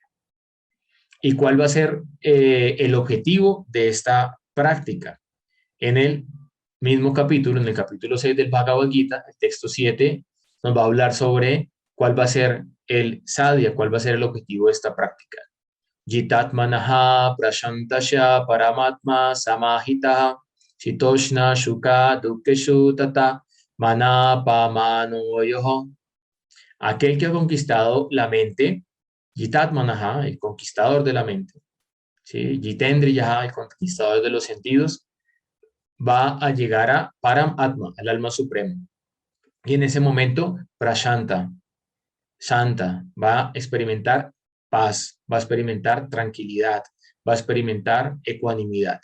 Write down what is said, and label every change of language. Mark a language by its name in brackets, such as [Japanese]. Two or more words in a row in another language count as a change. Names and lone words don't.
[Spanish] ¿Y cuál va a ser el objetivo de esta práctica? En el mismo capítulo, en el capítulo 6 del Bhagavad Gita, el texto 7, nos va a hablar sobre cuál va a ser el sadhya, cuál va a ser el objetivo de esta práctica. [Sanskrit] जितात्मनः प्रशान्तस्य परमात्मा समाहितः शीतोष्ण सुख दुःखेषु तथा मानापमानयोः. [Spanish] Aquel que ha conquistado la mente, Jitatmanaha, el conquistador de la mente, ¿sí? Jitendriyaha, el conquistador de los sentidos, va a llegar a Paramatma, el alma suprema. Y en ese momento, Prashanta, Santa, va a experimentar paz, va a experimentar tranquilidad, va a experimentar ecuanimidad.